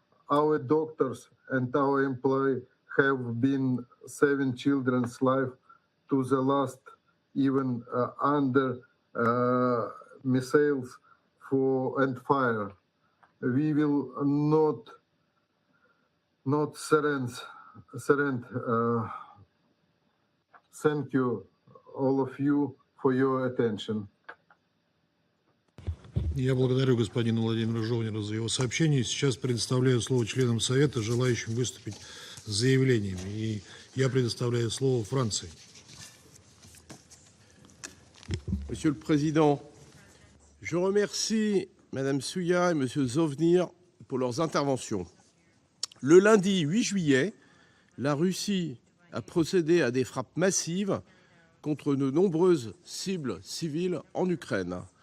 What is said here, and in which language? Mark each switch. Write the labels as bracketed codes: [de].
[en] Our doctors and our employees have been saving children's life to the last, even under missiles and fire. We will not surrender. Thank you, all of you, for your attention. [ru] Я благодарю господина Владимира Жовнера за его сообщение. Сейчас предоставляю слово членам Совета, желающим выступить с заявлениями. И я предоставляю слово Франции. [fr] Monsieur le Président, je remercie Madame Souya et Monsieur Zovnir pour leurs interventions. Le lundi 8 juillet, la Russie a procédé à des frappes massives contre de nombreuses cibles civiles en Ukraine.